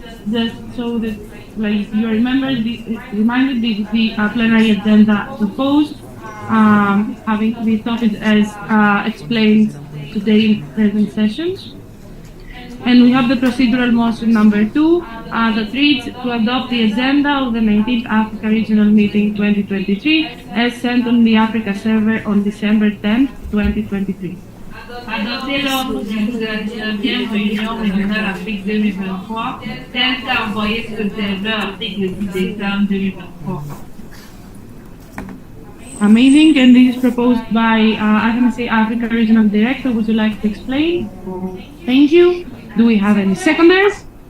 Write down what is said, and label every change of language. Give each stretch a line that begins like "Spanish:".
English: Just so that, like you remember, this is the plenary agenda proposed, having this topic as explained today in present sessions. And we have the procedural motion number 2 that reads to adopt the agenda of the 19th Africa Regional Meeting 2023 as sent on the Africa server on December 10th, 2023.
French: Adopter l'ordre de la 19e réunion régionale Afrique 2023 tel qu'a envoyé sur le serveur Afrique le 10 décembre 2023.
English: Amazing, and this is proposed by IFMSA Africa Regional Director. Would you like to explain? Thank you. Do we have any seconders?